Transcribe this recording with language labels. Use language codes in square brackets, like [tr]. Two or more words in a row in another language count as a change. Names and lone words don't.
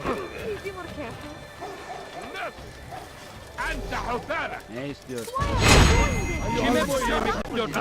[en] Please be more careful. [ar] أنت حثالة. [tr] Ne istiyorsun? Kime boyun eğmek istiyorsun?